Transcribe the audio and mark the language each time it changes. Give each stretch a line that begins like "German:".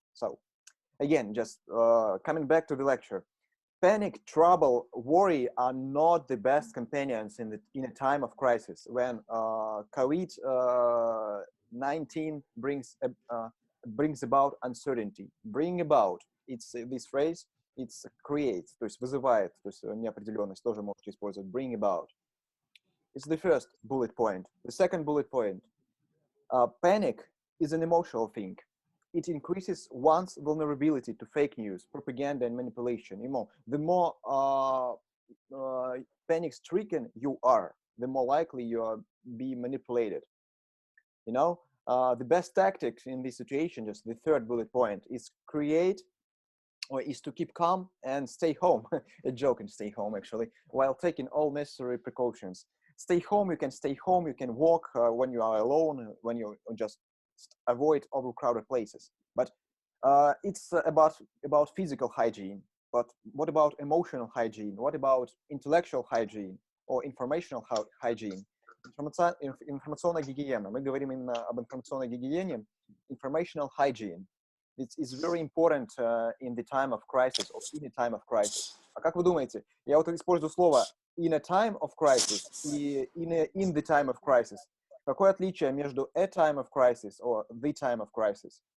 English: So again, just coming back to the lecture, panic, trouble, worry are not the best companions in a time of crisis when COVID-19 brings about uncertainty. Bring about, it's this phrase. It's creates,
Russian: то есть вызывает, то есть неопределенность тоже можете использовать.
English: Bring about. It's the first bullet point. The second bullet point. Panic is an emotional thing. It increases one's vulnerability to fake news, propaganda, and manipulation. You know, the more panic-stricken you are, the more likely you are be manipulated. You know, the best tactics in this situation, just the third bullet point, is to keep calm and stay home. A joke and stay home, actually, while taking all necessary precautions. Stay home, you can stay home, you can walk when you are alone, when you just avoid overcrowded places. But it's about physical hygiene. But what about emotional hygiene? What about intellectual hygiene or informational hygiene?
Russian: Информационная гигиена. Мы говорим именно об информационной гигиене.
English: Informational hygiene. It's very important in the time of crisis or in a time of crisis.
Russian: А как вы думаете? Я вот использую слово
English: in a time of crisis
Russian: и
English: in the time of crisis.
Russian: Какое отличие между
English: a time of crisis
Russian: or the time of crisis?